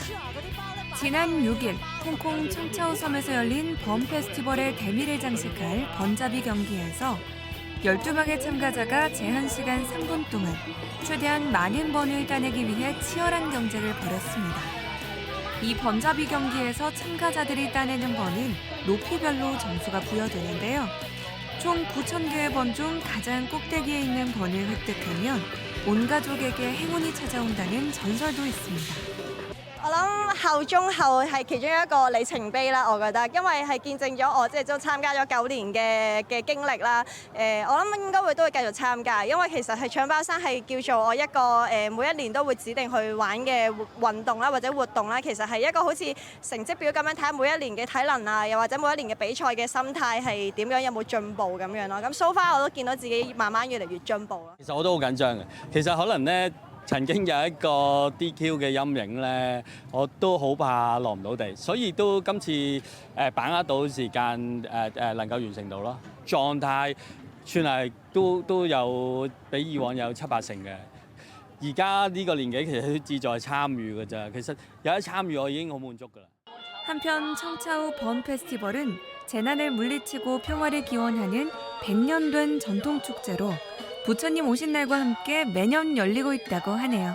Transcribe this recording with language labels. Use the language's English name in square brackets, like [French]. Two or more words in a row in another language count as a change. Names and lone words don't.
[Korean] 지난 6일 홍콩 청차오 섬에서 열린 범 페스티벌의 대미를 장식할 번잡이 경기에서 12명의 참가자가 제한 시간 3분 동안 최대한 많은 번을 따내기 위해 치열한 경쟁을 벌였습니다. 이 번잡이 경기에서 참가자들이 따내는 번은 높이별로 점수가 부여되는데요. 총 9,000개의 번 중 가장 꼭대기에 있는 번을 획득하면 온 가족에게 행운이 찾아온다는 전설도 있습니다. [Cantonese] 我諗後中後係其中一個里程碑啦，我覺得，因為係見證咗我即係都參加咗9年嘅經歷啦。我諗應該都會繼續參加，因為其實係搶包山係叫做我一個每一年都會指定去玩嘅運動啦，或者活動啦。其實係一個好似成績表咁樣睇下每一年嘅體能啊，又或者每一年嘅比賽嘅心態係點樣，有冇進步咁樣咯。咁 [English] so far [Cantonese] 我都見到自己慢慢越嚟越進步咯。其實我都好緊張嘅，其實可能咧。曾經有一個 DQ 嘅陰影咧，我都好怕落唔到地，所以都今次把握到時間能夠完成到咯。狀態算係都有比以往有7-8成嘅。而家呢個年紀其實志在參與㗎咋，其實有得參與我已經好滿足㗎啦。 [Korean] 한편 청차후 번 페스티벌은 재난을 물리치고 평화를 기원하는 100년 된 전통 축제로 부처님 오신 날과 함께 매년 열리고 있다고 하네요.